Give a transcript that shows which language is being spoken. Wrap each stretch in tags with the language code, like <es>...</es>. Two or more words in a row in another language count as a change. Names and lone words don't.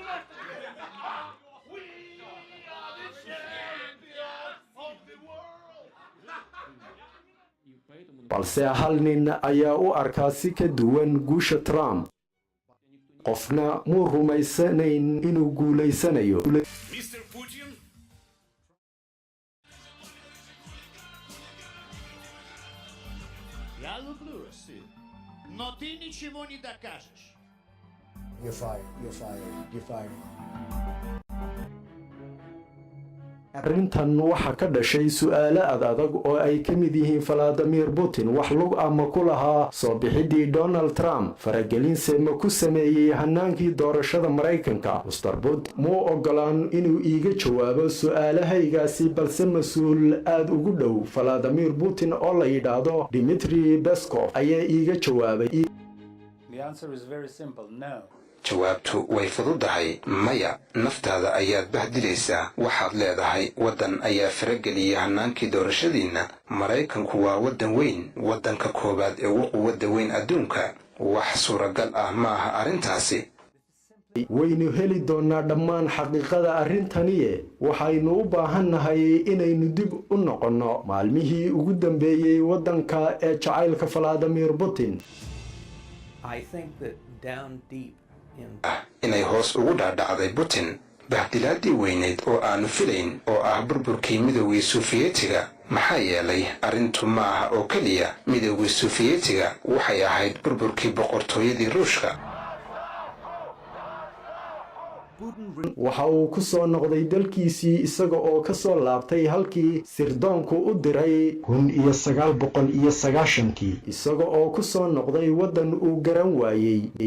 <so>balse hal nin ayaa u arkaa si ka duwan guusha Trump. qofna muu rumaysanayn inuu guulaysanayo. Mr. Putin.</so> <ru>Я люблю Россию. Но ты ничего не докажешь.</ru> <en>You're fired. You're fired. You're fired.</en> <so>arrintan waxa ka dhashay su'aalo adag oo ay ka mid yihiin Vladimir Putin wax lug ama ku lahaa soo bixidii Donald Trump faragelin ma ku sameeyay hanaankii doorashada Maraykanka. Mr. Putin muu ogolaan inuu iiga jawaabo su'aalahaygaasi balse mas'uul aad ugu dhow Vladimir Putin oo la yiraahdo Dmitry Peskov ayaa iiga jawaabay.</so> <en>The answer is very simple. No.</en> <so>jawaabtu way fududahay maya. naftaada ayaad bahdilaysaa. waxaad leedahay waddan ayaa farageliyay hanaankii doorashadiinna. Maraykanku waa waddan weyn, waddanka koobaad ee ugu quwadda weyn adduunka. wax suuragal ah maaha arrintaasi. waynu heli doonaa dhammaan xaqiiqada arrintaniye waxaynu u baahannahay inaynu dib u noqonno maalmihii ugu dambeeyay waddanka ee jacaylka Vladimir Putin.</so> <en>I think that down deep</en> <so>inay hoos ugu dhaadhacday Putin bahdilaadii weyneyd oo aanu filayn oo ah burburkii midowgii Sofiyeetiga. maxaa yeelay arrintu ma aha oo keliya midowgii Sofiyeetiga, waxay ahayd burburkii boqortooyadii Ruushka. waxa uu ku soo noqday dalkiisii isaga oo ka soo laabtay halkii sirdoonku u diray 1990 isaga oo ku soo noqday waddan uu garan waayay.</so>